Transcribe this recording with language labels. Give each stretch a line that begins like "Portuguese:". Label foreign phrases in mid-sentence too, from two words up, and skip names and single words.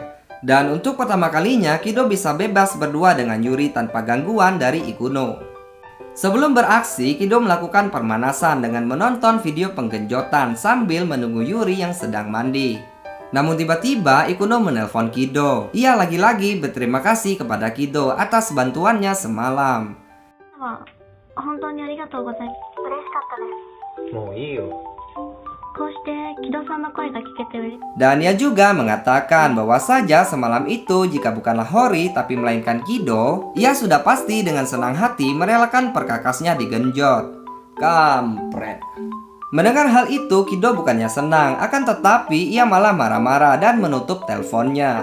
Indonesian: Dan untuk pertama kalinya Kido bisa bebas berdua dengan Yuri tanpa gangguan dari Ikuno. Sebelum beraksi, Kido melakukan permanasan dengan menonton video penggenjotan sambil menunggu Yuri yang sedang mandi. Namun tiba-tiba Ikuno menelpon Kido. Ia lagi-lagi berterima kasih kepada Kido atas bantuannya semalam.
Japanese: 本当にありがとうございます。嬉しかったです。もういいよ。こうして木戸さんの声が聞けて嬉しい。
Indonesian: Dan ia juga mengatakan bahwa saja semalam itu jika bukanlah Hori tapi melainkan Kido, ia sudah pasti dengan senang hati merelakan perkakasnya digenjot. Kampret. Mendengar hal itu, Kido bukannya senang, akan tetapi ia malah marah-marah dan menutup teleponnya.